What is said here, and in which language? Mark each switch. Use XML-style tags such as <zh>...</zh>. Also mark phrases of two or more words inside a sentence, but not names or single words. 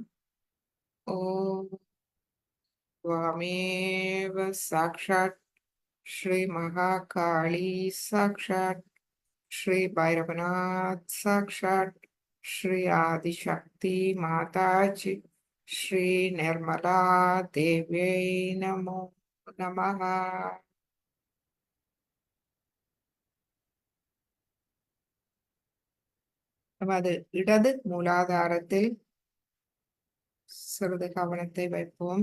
<sa>ஓம் त्वमेव साक्षात् श्री महाकाली, साक्षात् श्री भैरवनाथ, साक्षात् श्री आदिशक्ति माताजी,</sa> <ta>ஸ்ரீ நிர்மலா தேவியை</ta> <sa>नमो नमः.</sa> <ta>நமது இடது மூலாதாரத்தில் சிறிது கவனத்தை வைப்போம்.</ta>